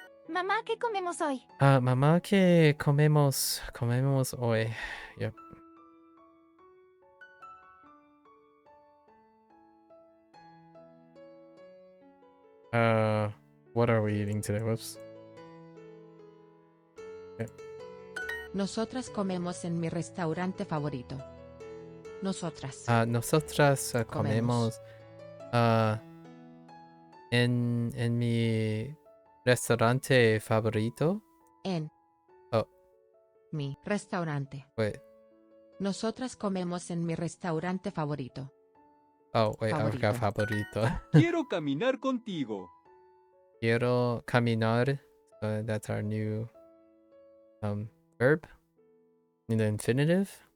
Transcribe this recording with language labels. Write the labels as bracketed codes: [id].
[es] Mamá, ¿qué comemos hoy? Mamá, ¿qué comemos hoy? Yep. [en] What are we eating today? Whoops. Okay. [es] Nosotras comemos en mi restaurante favorito. Nosotras. Nosotras comemos en mi restaurante favorito. En mi restaurante. [en] Wait. [es] Nosotras comemos en mi restaurante favorito. [en] Oh, wait, I forgot favorito. [es] Quiero caminar contigo. Quiero caminar. [en] That's our new verb in the infinitive.